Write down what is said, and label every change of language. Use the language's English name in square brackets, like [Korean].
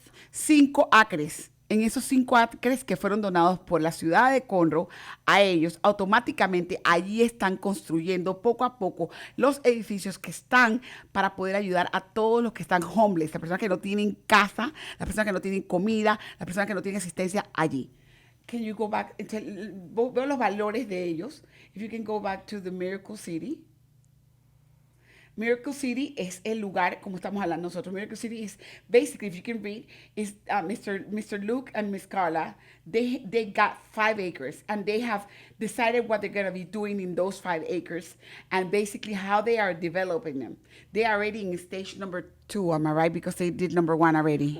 [Spanish] 5 acres. En esos 5 acres que fueron donados por la ciudad de Conroe a ellos, automáticamente allí están construyendo poco a poco los edificios que están para poder ayudar a todos los que están homeless, las personas que no tienen casa, las personas que no tienen comida, las personas que no tienen asistencia allí. [English] Can you go back? [Spanish] Veo los valores de ellos. [English] If you can go back to the Miracle City. [Spanish] Miracle City es el lugar, como estamos hablando nosotros. [English] Miracle City is basically, if you can read, is Mr. Luke and Miss Carla. They got 5 acres and they have decided what they're going to be doing in those 5 acres and basically how they are developing them. They are already in stage number 2, am I right? Because they did number 1 already.